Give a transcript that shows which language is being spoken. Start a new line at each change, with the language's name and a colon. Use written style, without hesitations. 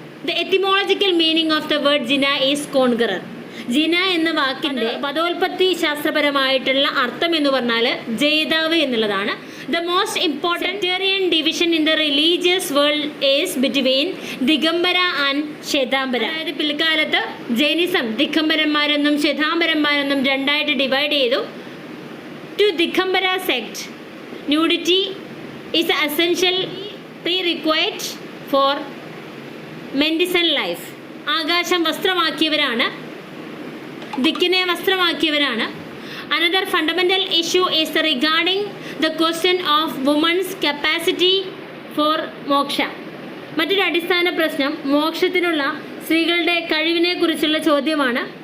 English: The etymological meaning of the word Jina is conqueror.
Malayalam: ജിന എന്ന വാക്കിൻ്റെ പദോൽപത്തി ശാസ്ത്രപരമായിട്ടുള്ള അർത്ഥം എന്ന് പറഞ്ഞാൽ ജേതാവ് എന്നുള്ളതാണ്.
English: The most important division in the religious world is between Digambara and Shvetambara.
Malayalam: അതായത് പിൽക്കാലത്ത് ജൈനിസം ദിഗംബരന്മാരെന്നും ശ്വേതാംബരന്മാരെന്നും രണ്ടായിട്ട് ഡിവൈഡ് ചെയ്തു.
English: To Dikambara sect, nudity is an essential prerequisite for mendicant life.
Malayalam: ആകാശം വസ്ത്രമാക്കിയവരാണ്, ദിക്കിനെ വസ്ത്രമാക്കിയവരാണ്.
English: Another fundamental issue is regarding the question of woman's capacity for moksha.
Malayalam: മറ്റൊരു അടിസ്ഥാന പ്രശ്നം മോക്ഷത്തിനുള്ള സ്ത്രീകളുടെ കഴിവിനെ കുറിച്ചുള്ള ചോദ്യമാണ്.